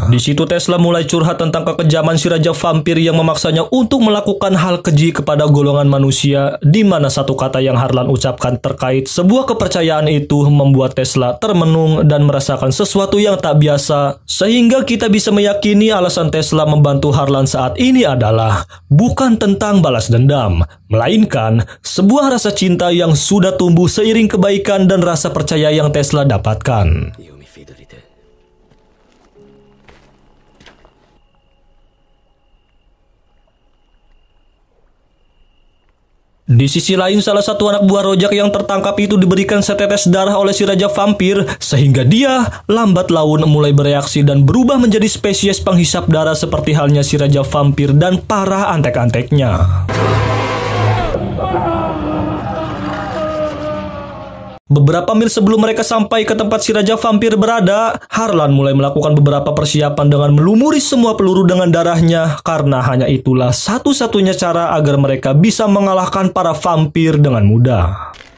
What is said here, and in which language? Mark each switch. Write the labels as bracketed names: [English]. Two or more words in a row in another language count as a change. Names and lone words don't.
[Indonesian] Di situ Tesla mulai curhat tentang kekejaman si Raja Vampir yang memaksanya untuk melakukan hal keji kepada golongan manusia, di mana satu kata yang Harlan ucapkan terkait sebuah kepercayaan itu membuat Tesla termenung dan merasakan sesuatu yang tak biasa, sehingga kita bisa meyakini alasan Tesla membantu Harlan saat ini adalah bukan tentang balas dendam, melainkan sebuah rasa cinta yang sudah tumbuh seiring kebaikan dan rasa percaya yang Tesla dapatkan. [Italian] Io mi fido di te. [Indonesian] Di sisi lain, salah satu anak buah Rojak yang tertangkap itu diberikan setetes darah oleh si Raja Vampir, sehingga dia lambat laun mulai bereaksi dan berubah menjadi spesies penghisap darah seperti halnya si Raja Vampir dan para antek-anteknya. Beberapa mil sebelum mereka sampai ke tempat si Raja Vampir berada, Harlan mulai melakukan beberapa persiapan dengan melumuri semua peluru dengan darahnya, karena hanya itulah satu-satunya cara agar mereka bisa mengalahkan para vampir dengan mudah.